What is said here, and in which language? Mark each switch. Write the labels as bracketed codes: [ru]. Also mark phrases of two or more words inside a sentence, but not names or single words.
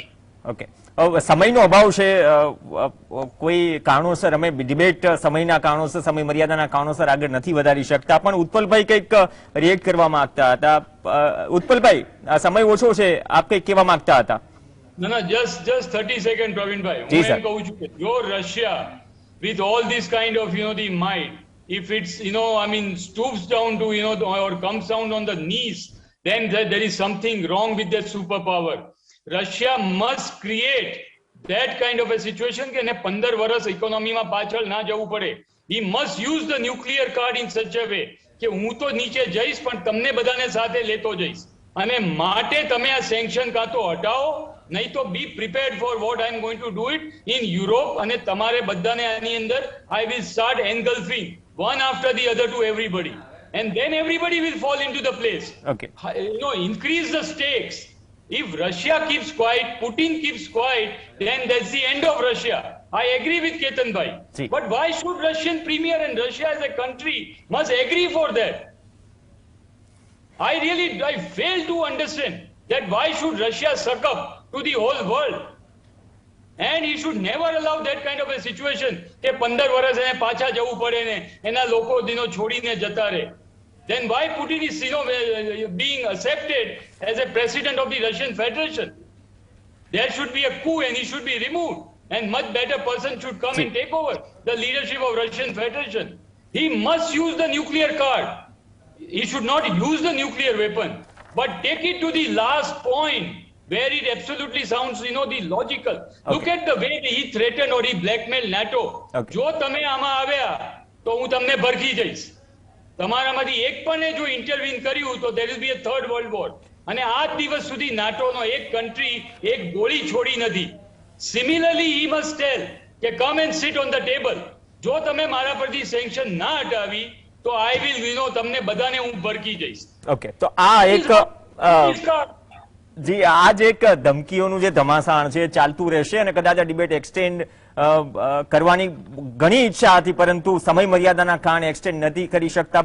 [gu] ઓકે, સમયનો અભાવ છે, કોઈ કારણોસર અમે ડિબેટ સમયના કારણોસર, સમય મર્યાદાના કારણોસર આગળ નથી વધારી શકતા. પણ ઉત્પલભાઈ કંઈક રિએક્ટ કરવા માંગતા હતા. ઉત્પલભાઈ, સમય ઓછો છે, આપ કંઈક કહેવા માંગતા હતા? ના, just 30 સેકન્ડ પ્રવીણભાઈ. હું એમ કહું છું કે જો રશિયા [en] with all this kind of the might, if it's I mean stoops down to or comes down on the knees, then there is something wrong with that superpower. Russia must create that kind of a situation [gu] કે એને 15 વર્ષ ઇકોનોમીમાં પાછળ ના જવું પડે. [en] He must use the nuclear card in such a way [gu] કે હું તો નીચે જઈશ પણ તમને બધાને સાથે લેતો જઈશ. અને માટે તમે આ સેન્કશન કાં તો હટાવો, નહીં તો [en] be prepared for what I am going to do it in Europe. [gu] અને તમારે બધાને આની અંદર [en] I will start engulfing one after the other to everybody, and then everybody will fall into the place. Okay, increase the stakes. If Russia keeps quiet, Putin keeps quiet, then that's the end of Russia. I agree with Ketan bhai. But why should Russian premier and Russia as a country must agree for that? I fail to understand that why should Russia suck up to the whole world? And he should never allow that kind of a situation [gu] કે 15 વર્ષ એને પાછા જવું પડે ને એના લોકો છોડીને જતા રહે. [en] Then why Putin is being accepted as a president of the Russian Federation? There should be a coup and he should be removed, and much better person should come and take over the leadership of Russian Federation. He must use the nuclear card. He should not use the nuclear weapon, but take it to the last point where it absolutely sounds the logical. Look at the way he threatened or he blackmailed NATO. [gu] જો તમે આમાં આવ્યા તો હું તમને ભરખી જઈશ. તમારામાંથી એક પણ જો ઇન્ટરવીન કર્યું તો [en] there will be a third world war. [gu] અને આજ દિવસ સુધી નાટોનો એક કન્ટ્રી એક ગોળી છોડી નથી. [en] Similarly, he must tell કે come and sit on the table. [gu] જો તમે મારા પરથી સેન્કશન ના હટાવી તો [en] I will [gu] તમને બધાને હું ભરખી જઈશ. ઓકે, તો આ એક જી આજ એક ધમકીઓનું જે ધમાસાણ છે ચાલતું રહેશે અને કદાચ આ ડિબેટ એક્સટેન્ડ કરવાની ઘણી ઈચ્છા હતી પરંતુ સમય મર્યાદાના કારણે એક્સટેન્ડ નથી કરી શકતા.